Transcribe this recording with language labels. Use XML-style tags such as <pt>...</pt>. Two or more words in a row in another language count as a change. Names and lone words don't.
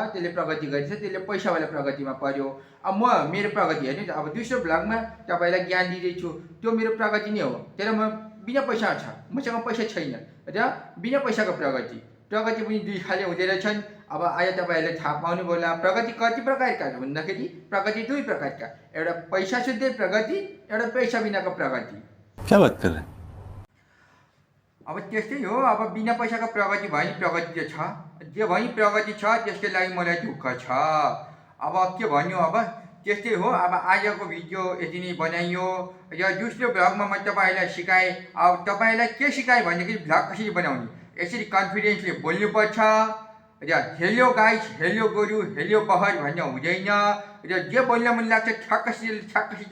<ne>त्यसले प्रगति गरेछ त्यसले पैसावाला प्रगतिमा पर्यो अब म मेरो प्रगति हेर्नु त अब दोस्रो भ्लगमा तपाईँलाई ज्ञान दिँदैछु त्यो मेरो प्रगति नै हो तर म बिना पैसा छ मसँग पैसा छैन र बिना पैसाको प्रगति पनि दुई खाले हुँदो रहेछन् अब आज तपाईँहरूले थाहा पाउनु होला प्रगति कति प्रकारका भन्दाखेरि प्रगति दुई प्रकारका एउटा पैसा सुत्दै प्रगति एउटा पैसा बिनाको प्रगति</ne> <hi>क्या बात कर रहे हैं</hi> <ne>अब त्यस्तै हो अब बिना पैसाको प्रगति भयो प्रगति त छ जे भयो प्रगति छ त्यसकै लागि मलाई दुःख छ अब के भन्यो अब त्यस्तै हो अब आजको भिडियो यति नै बनाइयो र दोस्रो भ्लगमा म तपाईँहरूलाई सिकाएँ अब तपाईँलाई के सिकाएँ भनेदेखि भ्लग कसरी बनाउने यसरी कन्फिडेन्सले बोल्नुपर्छ र</ne> <en>hello guys</en> <ne>हेलो गोरु हेलो बहर भन्ने हुँदैन र जे बोल्न मन लाग्छ ठ्याक्कसित</ne>